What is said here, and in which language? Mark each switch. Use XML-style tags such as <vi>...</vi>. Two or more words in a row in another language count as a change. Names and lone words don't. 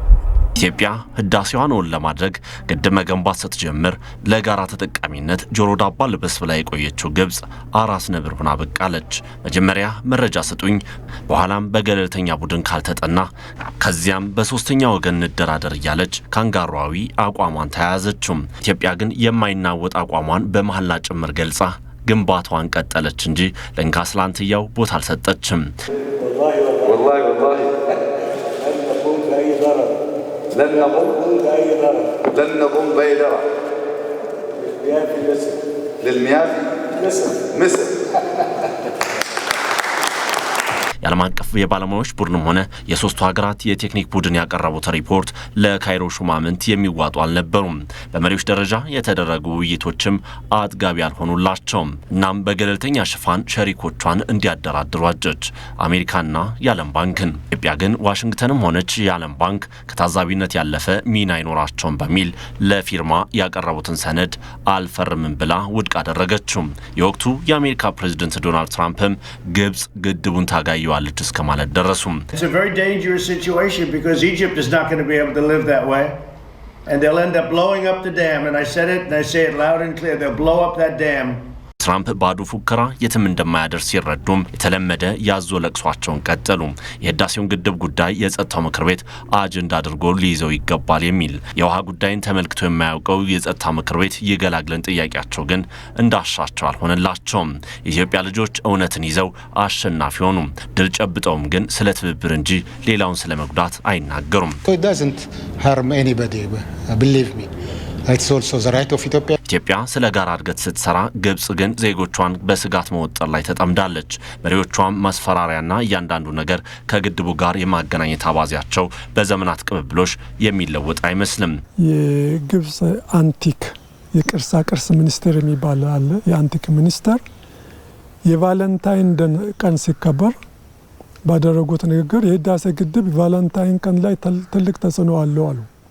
<am>ኢትዮጵያ ህዳሴዋን እውን ለማድረግ ግድብ መገንባት ስትጀምር ለጋራ ተጠቃሚነት ጆሮ ዳባ ልበስ ብላ የቆየችው ግብጽ አራስ ነብር ሆና በቃለች። መጀመሪያ መረጃ ስጡኝ፣ በኋላም በገለልተኛ ቡድን ካልተጠና፣ ከዚያም በሶስተኛ ወገን እንደራደር እያለች ካንጋሯዊ አቋሟን ተያያዘችው። ኢትዮጵያ ግን የማይናወጥ አቋሟን በመሐላ ጭምር ገልጻ ግንባታዋን ቀጠለች እንጂ ለእንካስላንትያው ቦታ አልሰጠችም።</am> <ar>لن نقوم بأي ضرر للمياه في مصر</ar> <am>የዓለም አቀፍ የባለሙያዎች ቡድንም ሆነ የሶስቱ ሀገራት የቴክኒክ ቡድን ያቀረቡት ሪፖርት ለካይሮ ሹማምንት የሚዋጡ አልነበሩም። በመሪዎች ደረጃ የተደረጉ ውይይቶችም አጥጋቢ አልሆኑላቸውም። እናም በገለልተኛ ሽፋን ሸሪኮቿን እንዲያደራድሩ አጀች፣ አሜሪካና የዓለም ባንክን። ኢትዮጵያ ግን ዋሽንግተንም ሆነች የዓለም ባንክ ከታዛቢነት ያለፈ ሚና አይኖራቸውም በሚል ለፊርማ ያቀረቡትን ሰነድ አልፈርምም ብላ ውድቅ አደረገችው። የወቅቱ የአሜሪካ ፕሬዝዳንት ዶናልድ ትራምፕም ግብጽ ግድቡን ታጋይ እስከ ማለት ደረሱም።</am> <en>It's a very dangerous situation because Egypt is not going to be able to live that way and they'll end up blowing up the dam and I said it and I say it loud and clear, they'll blow up that dam.</en> <am>ትራምፕ ባዶ ፉከራ የትም እንደማያደርስ ሲረዱም የተለመደ ያዞ ለቅሷቸውን ቀጠሉ። የህዳሴውን ግድብ ጉዳይ የጸጥታው ምክር ቤት አጀንዳ አድርጎ ሊይዘው ይገባል የሚል የውሃ ጉዳይን ተመልክቶ የማያውቀው የጸጥታ ምክር ቤት ይገላግለን ጥያቄያቸው ግን እንዳሻቸው አልሆነላቸውም። የኢትዮጵያ ልጆች እውነትን ይዘው አሸናፊ ሆኑ። ድል ጨብጠውም ግን ስለ ትብብር እንጂ ሌላውን ስለ መጉዳት አይናገሩም።</am> <en>It doesn't harm anybody, believe me. It's also the right of Ethiopia.</en> <am>ኢትዮጵያ ስለ ጋራ እድገት ስትሰራ ግብጽ ግን ዜጎቿን በስጋት መወጠር ላይ ተጠምዳለች። መሪዎቿም ማስፈራሪያና እያንዳንዱ ነገር ከግድቡ ጋር የማገናኘት አባዜያቸው በዘመናት ቅብብሎሽ የሚለወጥ አይመስልም። የግብጽ አንቲክ የቅርሳ ቅርስ ሚኒስቴር የሚባል አለ። የአንቲክ ሚኒስቴር የቫለንታይን ቀን ሲከበር ባደረጉት ንግግር የህዳሴ ግድብ ቫለንታይን ቀን ላይ ትልቅ ተጽዕኖ አለው አሉ።</am>